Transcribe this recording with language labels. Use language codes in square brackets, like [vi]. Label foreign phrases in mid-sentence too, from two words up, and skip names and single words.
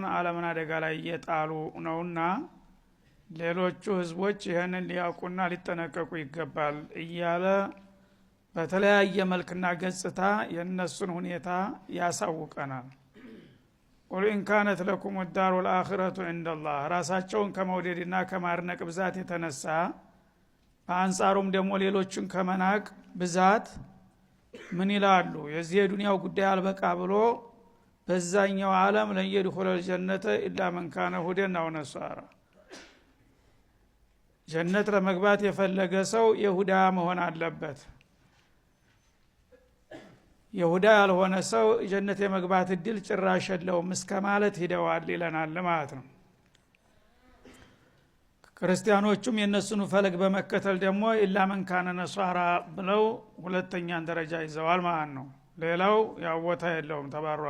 [am] ዓለምን አደጋ ላይ እየጣሉ ነውና ሌሎቹ ህዝቦች ይህንን ሊያውቁና ሊጠነቀቁ ይገባል እያለ በተለያየ መልክና ገጽታ የነሱን ሁኔታ ያሳውቀናል። [ar] قل إن كانت لكم الدار والآخرة عند الله [am] ራሳቸውን ከመውደድና ከማርነቅ ብዛት የተነሳ በአንጻሩም ደግሞ ሌሎችን ከመናቅ ብዛት ምን ይላሉ? የዚህ የዱንያው ጉዳይ አልበቃ ብሎ በዛኛው ዓለም [ar] لن يدخل الجنة الا من كان هودا او نصارى [am] ጀነት ለመግባት የፈለገ ሰው ይሁዳ መሆን አለበት። ይሁዳ ያልሆነ ሰው ጀነት የመግባት እድል ጭራሽ የለውም እስከ ማለት ሄደዋል ይለናል ማለት ነው። ክርስቲያኖቹም የነሱን ፈለግ በመከተል ደግሞ [ar] إلا من كان نصارى [am] ብለው ሁለተኛን ደረጃ ይዘዋል ማለት ነው። ሌላው ያው ቦታ የለውም ተባሯል